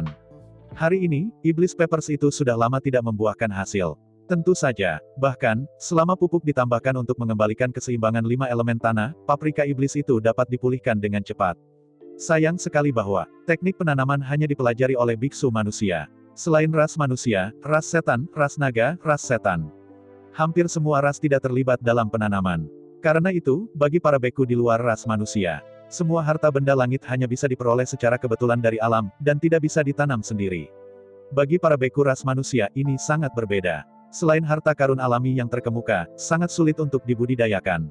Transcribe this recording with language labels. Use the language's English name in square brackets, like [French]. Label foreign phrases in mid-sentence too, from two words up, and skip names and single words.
[Indonesian] Hari ini, iblis peppers itu sudah lama tidak membuahkan hasil. Tentu saja, bahkan, selama pupuk ditambahkan untuk mengembalikan keseimbangan 5 elemen tanah, paprika iblis itu dapat dipulihkan dengan cepat. Sayang sekali bahwa, teknik penanaman hanya dipelajari oleh biksu manusia. Selain ras manusia, ras setan, ras naga, ras setan. Hampir semua ras tidak terlibat dalam penanaman. Karena itu, bagi para beku di luar ras manusia, semua harta benda langit hanya bisa diperoleh secara kebetulan dari alam, dan tidak bisa ditanam sendiri. Bagi para beku ras manusia, ini sangat berbeda. Selain harta karun alami yang terkemuka, sangat sulit untuk dibudidayakan.